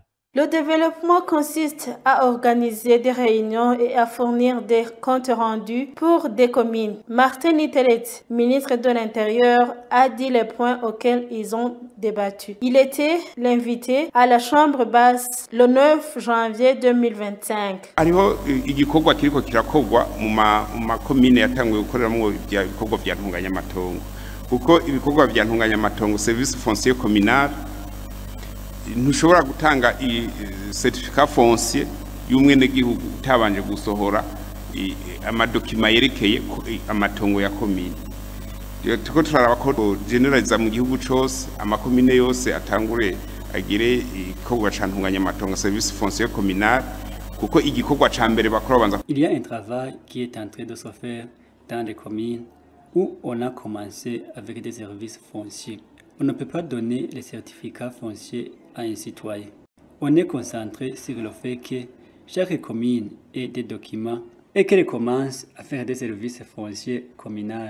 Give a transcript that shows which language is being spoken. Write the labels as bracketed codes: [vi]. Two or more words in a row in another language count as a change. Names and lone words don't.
[fr] Le développement consiste à organiser des réunions et à fournir des comptes rendus pour des communes. Martin Niteretse, ministre de l'Intérieur, a dit les points auxquels ils ont débattu. Il était l'invité à la Chambre basse le 9 janvier 2025. [rn] Hariho igikorwa kiriko kirakogwa mu makomine yatanguye gukoreramo ibikorwa vya ntunganyamatongo kuko ibikorwa vya ntunganyamatongo [fr] service foncier communal [rn] ntushobora gutanga [fr] certificat foncier [rn] y'umwenegihugu utabanje gusohora amadokima yerekeye amatongo ya komine. Tuko turaraba ko generaliza mu gihugu cyose amakomine yose atangure agire igikorwa ca ntunganyamatongo [fr] service foncier communal [rn] kuko igikorwa ca mbere bakora banza. [fr] Il y a un travail qui est en train de se faire dans les communes où on a commencé avec des services fonciers. On ne peut pas donner les certificats fonciers à un citoyen. On est concentré sur le fait que chaque commune ait des documents et qu'elle commence à faire des services fonciers communaux.